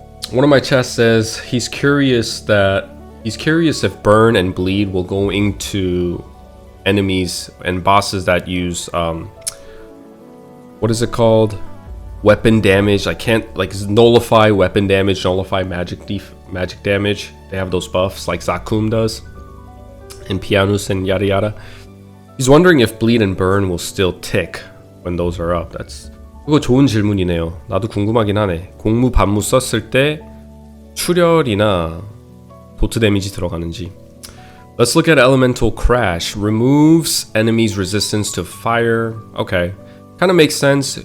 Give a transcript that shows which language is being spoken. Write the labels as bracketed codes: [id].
[en] One of my chats says he's curious if burn and bleed will go into enemies and bosses that use what is it called, weapon damage. I can't, like, nullify weapon damage, nullify magic damage. They have those buffs like Zakum does and Pianus and yada yada. He's wondering if bleed and burn will still tick when those are up. [ko] 그거 좋은 질문이네요. 나도 궁금하긴 하네. 공무 반무 썼을 때 출혈이나 도트 데미지 들어가는지. [en] Let's look at Elemental Crash. Removes enemies' resistance to fire. Okay. Kind of makes sense.